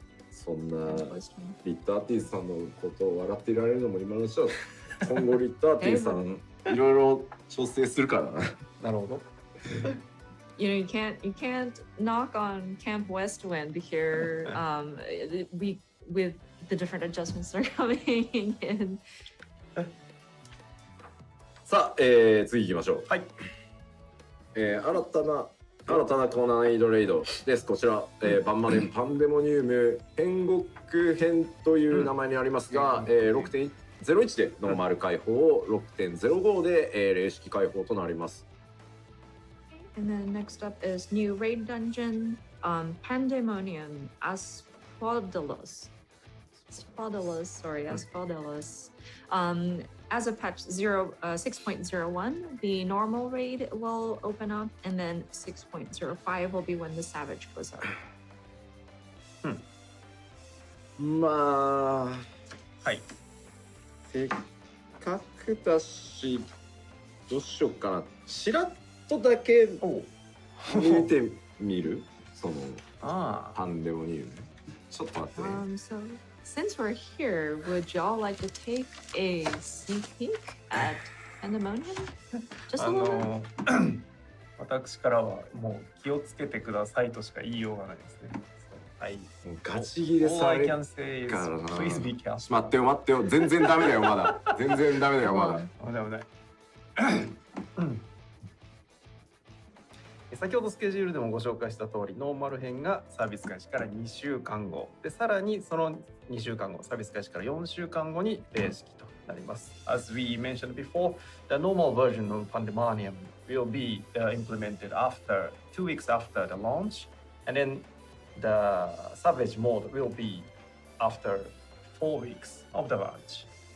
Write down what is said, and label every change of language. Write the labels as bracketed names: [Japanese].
[Japanese] そんなリッターティーさんのことを笑っていられるのも今のうちは今後リッターティーさんいろいろ調整するからな。なるほど。 [English] You know, you can't knock on Camp Westwind here. We with the different adjustments that are coming in. [Japanese] さあ、次行きましょう。はい。新たな高難易度レイドです。こちら、バンマレンパンデモニウム天国編という名前にありますが、6.01 でノーマル開放、6.05 で、霊式開放となります。 [English] And then next up is new raid dungeon, Pandemonium Asphodelos. Asphodelos. As of patch 6.01, the normal raid will open up, and then 6.05 will be when the Savage goes up. [Japanese] まあ、はい。せっかくだし、どうしようかな。ちらっとだけ見てみるそのパンデモニウム。ちょっと待ってね。 [English] So since we're here, would y'all like to take a sneak peek at Pandemonium? Just a little bit. [Japanese] 私からはもう気をつけてくださいとしか言いようがないですね。はい。もうガチ切れされるからな。 [English] Please be careful. [Japanese] 待ってよ。全然ダメだよまだ。全然ダメだよまだ。危ない。先ほどスケジュールでもご紹介した通り、ノーマル編がサービス開始から2週間後で、さらにその2週間後、サービス開始から4週間後に霊式となります。 [English] As we mentioned before, the normal version of Pandemonium will be implemented after 2 weeks after the launch, and then the Savage mode will be after 4 weeks of the launch.